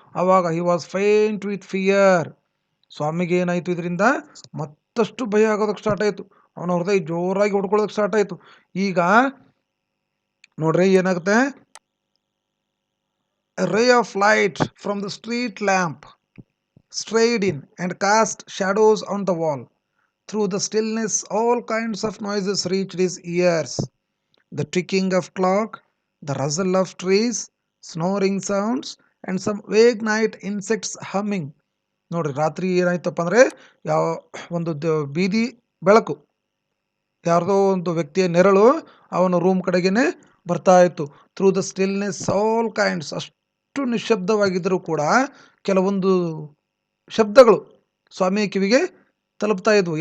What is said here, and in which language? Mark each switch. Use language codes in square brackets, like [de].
[kn] ಆವಾಗ [en] He was faint with fear. [kn] ಸ್ವಾಮಿಗೆ ಏನಾಯಿತು, ಇದರಿಂದ ಮತ್ತಷ್ಟು ಭಯ ಆಗೋದಕ್ಕೆ ಸ್ಟಾರ್ಟ್ ಆಯಿತು. ಅವನ ಹೃದಯ ಜೋರಾಗಿ ಹೊಡ್ಕೊಳ್ಳೋದಕ್ಕೆ ಸ್ಟಾರ್ಟ್ ಆಯಿತು. ಈಗ ನೋಡ್ರಿ ಏನಾಗುತ್ತೆ, [en] A ray of light from the street lamp strayed in and cast shadows on the wall. Through the stillness all kinds of noises reached his ears. The ticking of clock, the rustle of trees, snoring sounds, and some vague night insects humming. [kn] ನೋಡ್ರಿ, ರಾತ್ರಿ ಏನಾಯ್ತಪ್ಪ ಅಂದರೆ, ಯಾವ ಒಂದು ಬೀದಿ ಬೆಳಕು, ಯಾರ್ದೋ ಒಂದು ವ್ಯಕ್ತಿಯ ನೆರಳು ಅವನ ರೂಮ್ ಕಡೆಗೇನೆ ಬರ್ತಾ ಇತ್ತು. [en] through the stillness all kinds, [kn] ಅಷ್ಟು ನಿಶ್ಶಬ್ದವಾಗಿದ್ದರೂ ಕೂಡ ಕೆಲವೊಂದು ಶಬ್ದಗಳು ಸ್ವಾಮಿಯ ಕಿವಿಗೆ ತಲುಪ್ತಾ ಇದ್ವು.